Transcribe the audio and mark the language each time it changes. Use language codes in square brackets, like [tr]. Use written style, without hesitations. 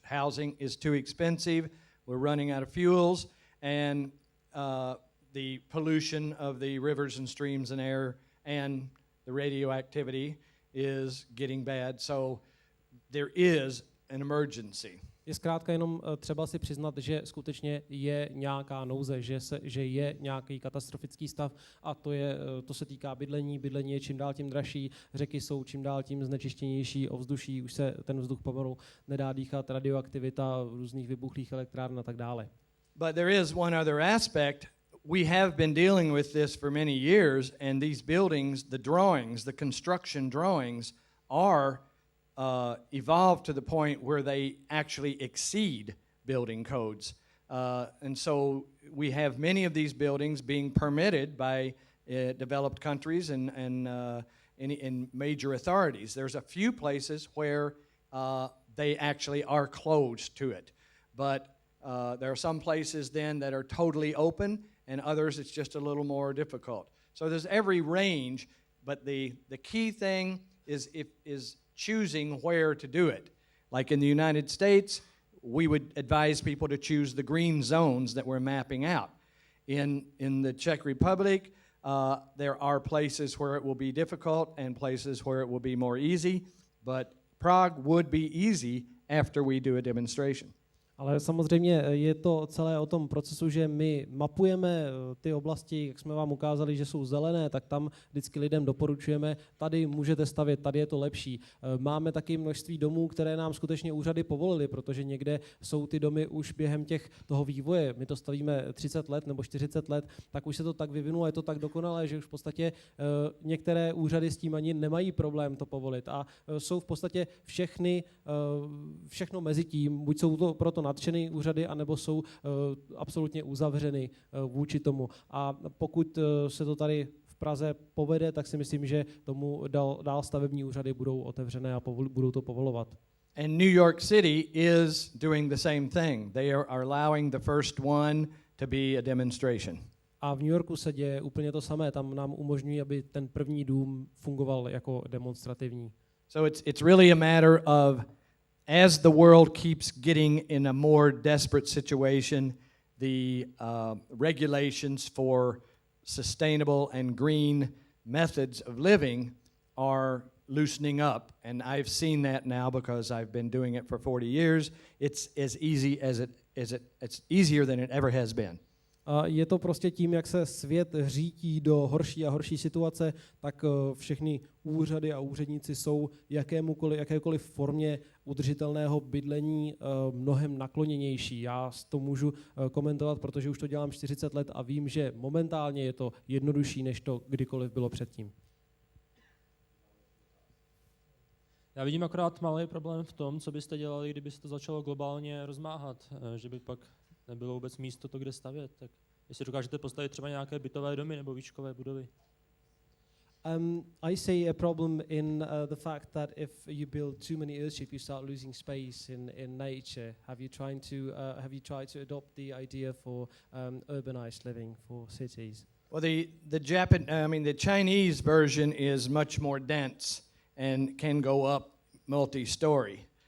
[en] Housing is too expensive, we're running out of fuels, and the pollution of the rivers and streams and air and the radioactivity is getting bad. So there is an emergency. [cs] Je zkrátka jenom třeba si přiznat, že skutečně je nějaká nouze, že je nějaký katastrofický stav a to se týká bydlení. Bydlení je čím dál tím dražší, řeky jsou čím dál tím znečištěnější, ovzduší, už se ten vzduch pomalu nedá dýchat, radioaktivita různých vybuchlých elektrárn a tak dále. [en] But there is one other aspect. We have been dealing with this for many years, and these buildings, the drawings, the construction drawings are evolved to the point where they actually exceed building codes. And so we have many of these buildings being permitted by developed countries and in major authorities. There's a few places where they actually are closed to it. But there are some places then that are totally open, and others it's just a little more difficult. So there's every range, but the key thing is choosing where to do it. Like in the United States, we would advise people to choose the green zones that we're mapping out. In the Czech Republic, there are places where it will be difficult and places where it will be more easy, but Prague would be easy after we do a demonstration. [cs] Ale samozřejmě je to celé o tom procesu, že my mapujeme ty oblasti, jak jsme vám ukázali, že jsou zelené, tak tam vždycky lidem doporučujeme, tady můžete stavět, tady je to lepší. Máme taky množství domů, které nám skutečně úřady povolily, protože někde jsou ty domy už během toho vývoje. My to stavíme 30 let nebo 40 let, tak už se to tak vyvinulo, je to tak dokonalé, že už v podstatě některé úřady s tím ani nemají problém to povolit. A jsou v podstatě všechno mezi tím, buď jsou to proto nadšený úřady, anebo jsou absolutně uzavřeny vůči tomu. A pokud se to tady v Praze povede, tak si myslím, že tomu dál stavební úřady budou otevřené a budou to povolovat. [en] And New York City is doing the same thing. They are allowing the first one to be a demonstration. [cs] A v New Yorku se děje úplně to samé. Tam nám umožňují, aby ten první dům fungoval jako demonstrativní. [en] So it's really a matter of as the world keeps getting in a more desperate situation, the regulations for sustainable and green methods of living are loosening up. And I've seen that now because I've been doing it for 40 years. It's as easy it's easier than it ever has been. [cs] Je to prostě tím, jak se svět řítí do horší a horší situace, tak všechny úřady a úředníci jsou jakékoliv formě udržitelného bydlení mnohem nakloněnější. Já to můžu komentovat, protože už to dělám 40 let a vím, že momentálně je to jednodušší, než to kdykoliv bylo předtím. Já vidím akorát malý problém v tom, co byste dělali, kdyby se to začalo globálně rozmáhat, že by pak nebylo vůbec místo to, kde stavět. Tak jestli dokážete postavit třeba nějaké bytové domy nebo výškové budovy. [en] I see a problem in the fact that if you build too many earthships, you start losing space in nature. Have you tried to adopt the idea for urbanized living for cities? Well, the Chinese version is much more dense and can go up multi-story.